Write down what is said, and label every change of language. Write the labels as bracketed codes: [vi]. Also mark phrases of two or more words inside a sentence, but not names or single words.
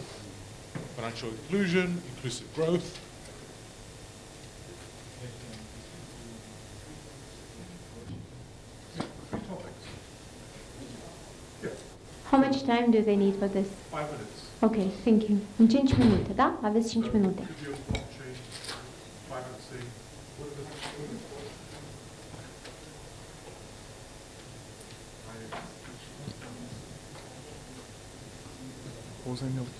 [en] Financial inclusion, inclusive growth. How much time do they need for this? 5 minutes. Ok, thank you. [ro] În 5 minute, da? Aveți 5 minute. Poza mелкий.